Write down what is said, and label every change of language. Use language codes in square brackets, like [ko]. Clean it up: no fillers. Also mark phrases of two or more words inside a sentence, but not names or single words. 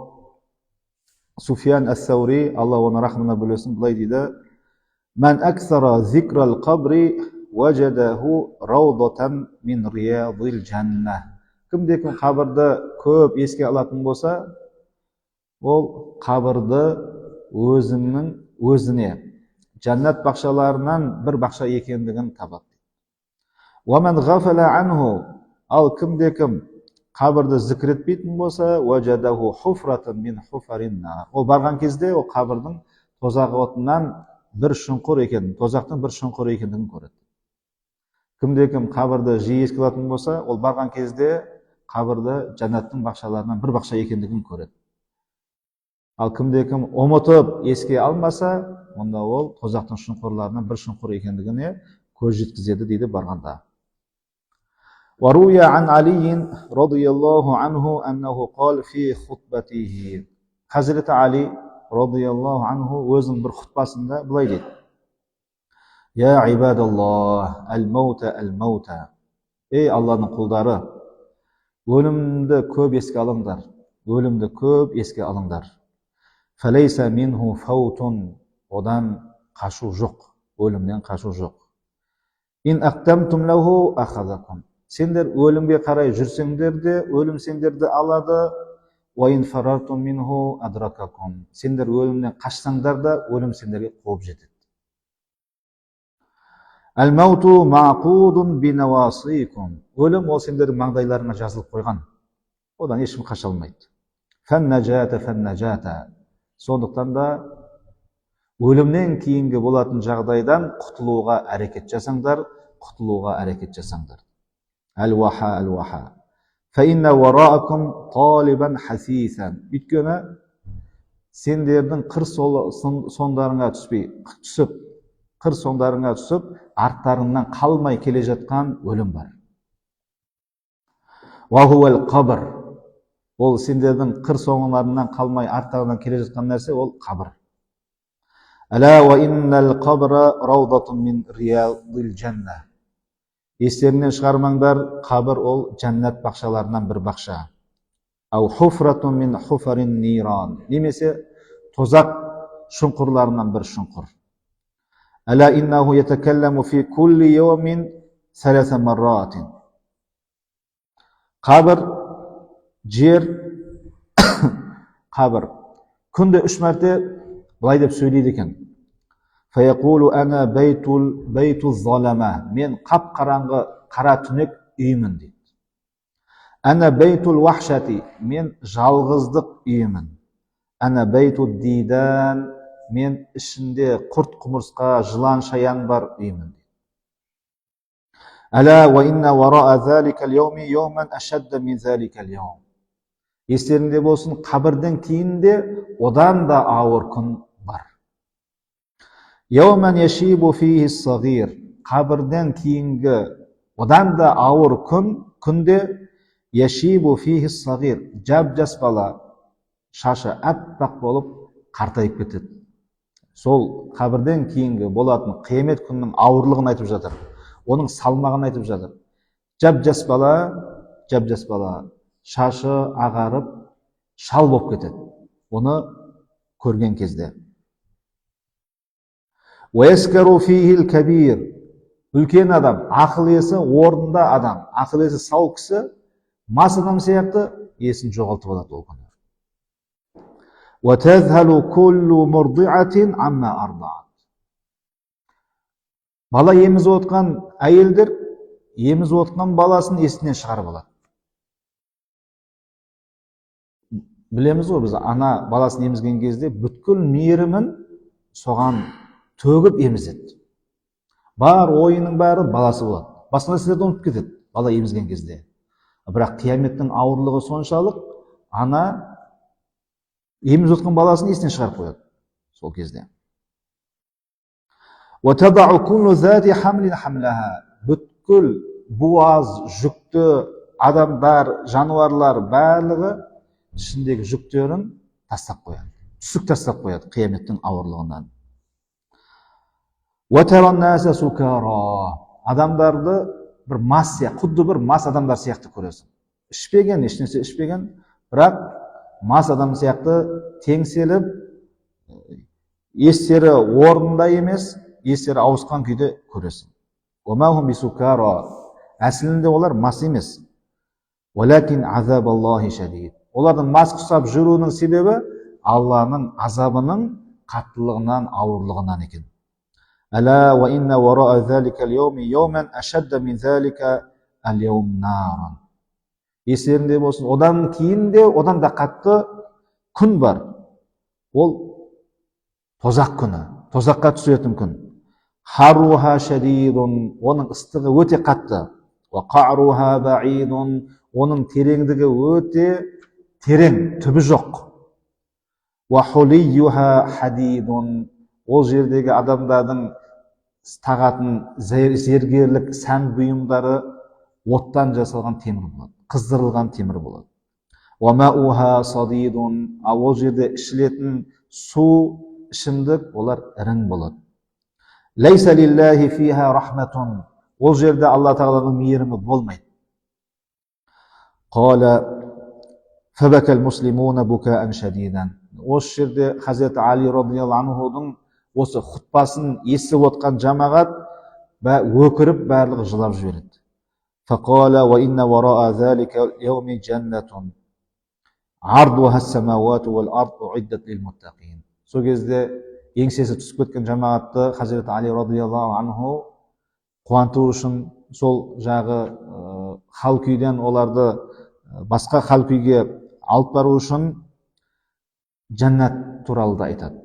[kk] Суфиян ас-Саури, Алла оны рахмына бөлесін, былай дейді: [ar] "من أكثر ذكر القبر وجده روضة من رياض الجنة." [kk] Кімде-кім қабірді көп еске алатын болса, ол қабірді өзіне жәннат бақшаларынан бір бақша екендігін табады. [ar] "ومن غفل عنه." [kk] Ал кімде-кім қабірді зікір етпейтін болса, [ar] وجده حفرة من حفر النار. [kk] Ол барған кезде ол қабірдің тозақ отынан бір шұңқыр екенін, тозақтың бір шұңқыр екендігін көреді. Кімде-кім қабірді жиі еске алатын болса, ол барған кезде қабірді жәннаттың бақшаларынан бір бақша екендігін көреді. Ал кімде-кім ұмытып еске алмаса, онда ол тозақтың шұңқырларынан бір шұңқыр екендігіне көз жеткізеді дейді барғанда. [ar] وروي عن علي رضي الله عنه أنه قال في خطبته. [kk] Hazreti Ali [ar] رضي الله عنه [kk] өзінің бір хутбасында былай дейді: [ar] "يا عباد الله، الموت الموت." [kk] Ей Алланың құлдары, өлімді көп еске алыңдар, өлімді көп еске алыңдар. [ar] "فليس منه فوت." [kk] Одан қашу жоқ, өлімнен қашу жоқ. [ar] "إن أقمتم له أخذكم." [kk] Сендер өлімге қарай жүрсеңдер де, өлім сендерді алады. [ar] "وإن فررتم منه أدرككم." [kk] Сендер өлімнен қашсаңдар да, өлім сендерге қуып жетеді. [ar] "الموت معقود بنواصيكم." [kk] Өлім ол сендердің маңдайларыңа жазылып қойған. Одан ешкім қаша алмайды. [ar] "فالنجاء فالنجاء." [kk] Сондықтан да өлімнен кейінгі болатын жағдайдан құтылуға әрекет жасаңдар, құтылуға әрекет жасаңдар. [ar] "الوحا الوحا. فإن وراءكم طالبا حثيثا." [kk] Өйткені сендердің қыр соңдарыңа түсіп, арттарыңнан қалмай келе жатқан өлім бар. [ar] "وهو القبر." [kk] Ол сендердің қыр соңдарыңнан қалмай арттарыңнан келе жатқан нәрсе ол қабір. [ar] "ألا وإن القبر روضة من رياض الجنة." [kk] Естерінен шығармаңдар, қабір ол жәннат бақшаларынан бір бақша. [ar] "أو حفرة من حفر النيران." [kk] Немесе тозақ шұңқырларынан бір шұңқыр. [ar] "ألا إنه يتكلم في كل يوم ثلاث مرات." [kk] Қабір, жер, қабір күнде 3 мәрте былай деп сөйлейді екен: [ar] "فيقول أنا بيت الظلمة." [kk] Мен қап-қараңғы қара түнек үйімін дейді. [ar] "أنا بيت الوحشة." [kk] Мен жалғыздық үйімін. [ar] "أنا بيت الديدان." [kk] Мен ішінде құрт құмырсқа, жылан шаян бар үйімін. [ar] "ألا وإن وراء ذلك اليوم يوما أشد من ذلك اليوم." [kk] Естеріңде болсын, қабірден кейінде одан да ауыр күн бар. [ar] "يوما يشيب فيه الصغير." [kk] Қабірден кейінгі одан да ауыр күнде [ar] يشيب فيه الصغير. [kk] Жап-жас бала, шашы аппақ болып қартайып кетеді. Сол қабірден кейінгі болатын қиямет күнінің ауырлығын айтып жатыр. Оның салмағын айтып жатыр. Жап-жас бала, шашы ағарып, шал болып кетеді. Оны көрген кезде. [ar] "ويسكر فيه الكبير." [kk] Үлкен адам, ақыл есі орнында адам, ақыл есі сау кісі, мас адам сияқты есін жоғалтып алады ол күні. [ar] وَتَذْهَلُ كُلُّ مُرْضِعَةٍ عَمَّا أَرْضَعَتْ. [kk] Бала емізіп отқан әйелдер емізіп отқан баласын есінен шығарып алады. Білеміз ғой, біз ана баласын емізген кезде бүткіл мейірімін соған төгіп емізеді. Бар ойының бәрі баласы болады. Басқа нәрселерді ұмытып кетеді бала емізген кезде. Бірақ қияметтің ауырлығы соншалық, ана емізіп отқан баласын есінен шығарып қояды сол кезде. [ar] وَتَضَعُ كُلُّ ذَاتِ حَمْلٍ حَمْلَهَا. [kk] Бүткіл буаз, жүкті адамдар, жануарлар барлығы ішіндегі жүктерін тастап қояды. Түсік тастап қояды қияметтің ауырлығынан. [ar] وَتَرَى النَّاسَ سُكَارَى. [kk] Адамдарды бір мас сияқты, құдды бір мас адамдар сияқты көресің. Ішпеген, ешнәрсе ішпеген, бірақ мас адам сияқты теңселіп, естері орнында емес, естері ауысқан күйде көресің. [ar] وَمَا هُمْ بِسُكَارَى. [kk] Әсілінде олар мас емес. [ar] وَلَكِنْ عَذَابَ اللَّهِ شَدِيدٌ. [kk] Олардың мас құсап жүруінің себебі Алланың азабының қаттылығынан, ауырлығынан екен. [ar] أَلَا وَإِنَّ وَرَاءَ ذَلِكَ الْيَوْمِ يَوْمًا أَشَدَّ مِنْ ذَلِكَ الْيَوْمِ نَارًا. [kk] Естерінде болсын, одан кейін де, одан да қатты күн бар. Ол тозақ күні, тозаққа түсетін күн. [ar] حَرُّهَا شَدِيدٌ. [kk] Оның ыстығы өте қатты. [ar] وَقَعْرُهَا بَعِيدٌ. [kk] Оның тереңдігі өте терең, түбі жоқ. [ar] وَحُلِيُّهَا حَدِيدٌ. [kk] Ол жердегі адамдардың тағатын зергерлік сән бұйымдары оттан жасалған темір болады, қыздырылған темір болады. [ar] وَمَاءُهَا صَدِيدٌ. [kk] Ол жерде ішілетін су, ішімдік, олар ірің болады. [ar] لَيْسَ لِلَّهِ فِيهَا رَحْمَةٌ. [kk] Ол жерде Алла Тағаланың мейірімі болмайды. [ar] قَالَ فَبَكَى الْمُسْلِمُونَ بُكَاءً شَدِيدًا. [kk] Осы жерде Хазіреті Али [ar] رضي الله عنه [kk] осы хұтпасын естіп отқан жамағат өкіріп барлығы жылап жібереді. [ar] فَقَالَ وَإِنَّ وَرَاءَ ذَلِكَ الْيَوْمِ جَنَّةٌ عَرْضُهَا السَّمَاوَاتُ وَالْأَرْضُ أُعِدَّتْ لِلْمُتَّقِينَ. [kk] Сол кезде еңсесі түсіп кеткен жамағатты Хазіреті Али [ar] رضي الله عنه [kk] қуанту үшін сол жағы хал күйден оларды басқа хал күйге алып бару үшін жәннат туралы да айтады.